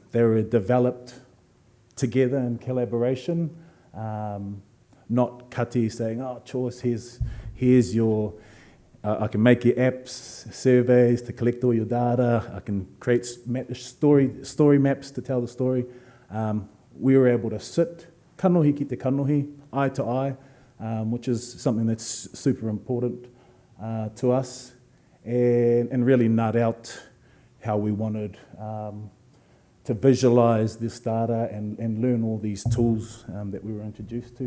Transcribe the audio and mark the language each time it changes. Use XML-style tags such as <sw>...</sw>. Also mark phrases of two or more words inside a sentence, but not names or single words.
<en>They were developed together in collaboration, not kati saying, oh, Choice, here's your, I can make your apps, surveys to collect all your data, I can create story maps to tell the story. We were able to sit</en> <mi>kanohi ki te kanohi,</mi> <en>eye to eye, which is something that's super important to us, and really nut out how we wanted to visualize this data and learn all these tools that we were introduced to.</en>